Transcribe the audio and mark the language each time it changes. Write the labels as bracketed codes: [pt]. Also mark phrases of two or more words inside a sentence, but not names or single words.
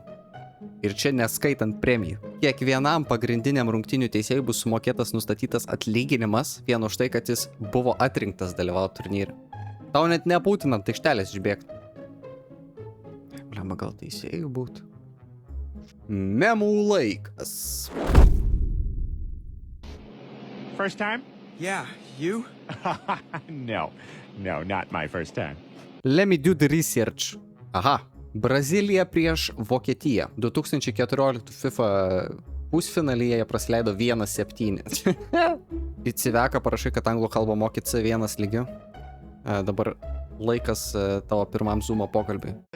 [lt] Ir čia neskaitant premijų. Kiekvienam pagrindiniam rungtynių teisėjui bus sumokėtas nustatytas atlyginimas vien už tai, kad jis buvo atrinktas dalyvauti turnyre. Tau net nebūtina ant aikštelės išbėgti. Blema, gal teisėjų būtų. Memų laikas. [en] First time? Yeah, you? No, not my first time. Let me do the research. Aha. [lt] Brazilija prieš Vokietiją. 2014 FIFA pusfinalyje jie praleido 1-7. Į Civeką parašai, kad anglų kalbą moki C1 lygiu. Dabar laikas tavo pirmam Zoomo pokalbiui.